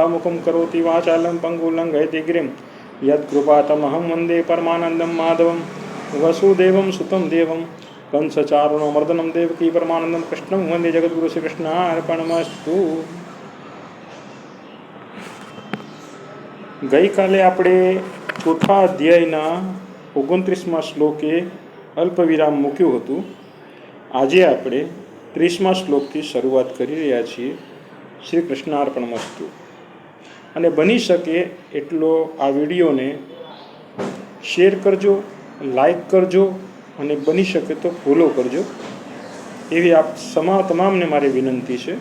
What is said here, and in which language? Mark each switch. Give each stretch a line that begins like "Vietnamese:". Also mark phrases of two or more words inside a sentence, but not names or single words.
Sanskrit: मुखं करोति वाचालं पंगुलं गयति गिरिं यत्कृपातमहं वन्दे परमानन्दं माधवं वसुदेवं सुतं देवं कंसचारुणमर्दनं देवकी परमानन्दं कृष्णं वन्दे जगद्गुरु श्रीकृष्णार्पणमस्तु।
Gujarati: ગઈ કાલે આપણે ચોથા અધ્યાયના 29મા શ્લોકે અલ્પવિરામ મૂક્યું હતું। આજે આપણે 30મા શ્લોકથી શરૂઆત કરી રહ્યા છીએ।
Sanskrit: श्री कृष्णार्पणमस्तु।
Gujarati: અને બની શકે એટલો આ વિડીયોને શેર કરજો, લાઈક કરજો અને બની શકે તો ફોલો કરજો, એવી આપ તમામને મારી વિનંતી છે।